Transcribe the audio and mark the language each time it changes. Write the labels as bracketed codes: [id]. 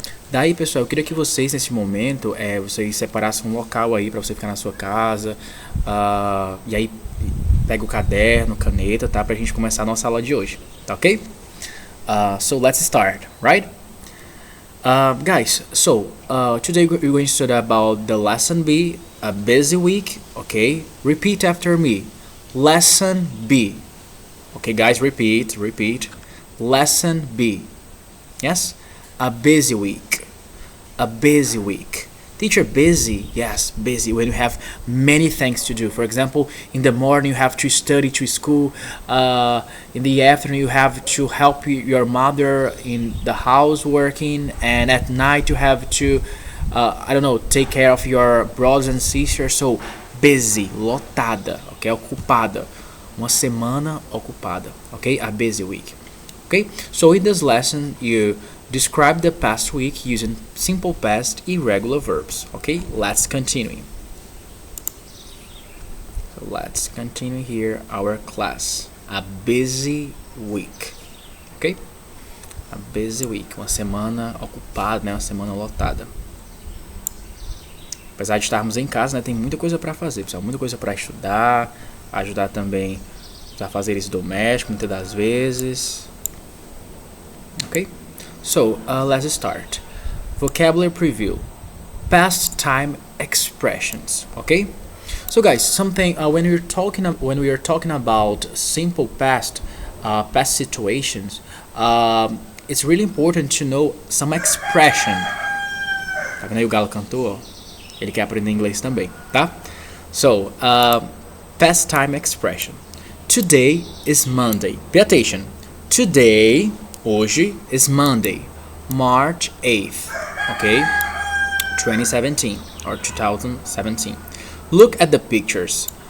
[pt] Daí, pessoal, eu queria que vocês nesse momento vocês separassem um local aí para você ficar na sua casa. E aí pega o caderno, caneta, tá? Pra gente começar a nossa aula de hoje, tá ok? [en] So let's start, right? Guys, today we're going to study about the lesson B, a busy week, okay? Repeat after me. Lesson B. Okay, guys, repeat. Lesson B. Yes? A busy week. A busy week. Teacher, busy? Yes, busy. When you have many things to do. For example, in the morning you have to study to school. In the afternoon you have to help your mother in the house working. And at night you have to, take care of your brothers and sisters. So, busy, [pt] lotada, [en] okay? [pt] Ocupada. Uma semana ocupada, okay? [en] A busy week. Okay? So in this lesson you describe the past week using simple past irregular verbs. Okay, let's continue. So let's continue here our class. A busy week. Ok? A busy week. [pt] Uma semana ocupada, né? Uma semana lotada. Apesar de estarmos em casa, né? Tem muita coisa para fazer, pessoal. Muita coisa para estudar, ajudar também a fazer isso doméstico, muitas das vezes. [en] Ok? So, let's start. Vocabulary preview. Past time expressions. Okay. So, guys, something when we are talking about simple past situations, it's really important to know some expression. [pt] Tá vendo aí o Galo cantou? Ele quer aprender inglês também, tá? [en] So, past time expression. Today is Monday. Pay attention. Today. Hoje is Monday, March 8th, okay? 2017 or 2017. Look at the pictures.